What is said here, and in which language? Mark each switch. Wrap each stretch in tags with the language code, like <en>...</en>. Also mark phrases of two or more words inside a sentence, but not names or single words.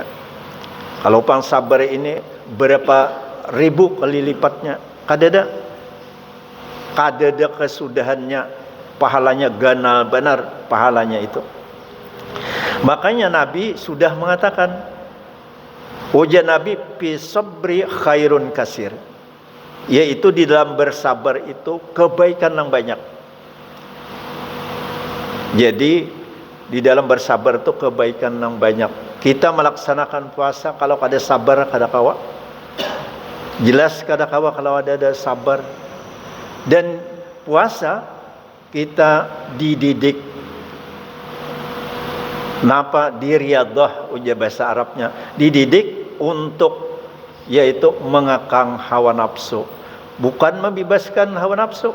<bjn>Kalau pang sabar ini berapa ribu kali lipatnya, kadada kesudahannya, pahalanya ganal benar pahalanya itu. Makanya Nabi sudah mengatakan, ujar Nabi</bjn> <ar>fi sabri khairun kasir,</ar> <bjn>yaitu di dalam bersabar itu kebaikan yang banyak. Jadi di dalam bersabar itu kebaikan yang banyak. Kita melaksanakan puasa kalau ada sabar kada kawa, jelas kada kawa kalau ada sabar. Dan puasa kita dididik napa di riyadhah, ujar bahasa Arabnya, dididik untuk yaitu mengekang hawa nafsu, bukan membebaskan hawa nafsu.</bjn>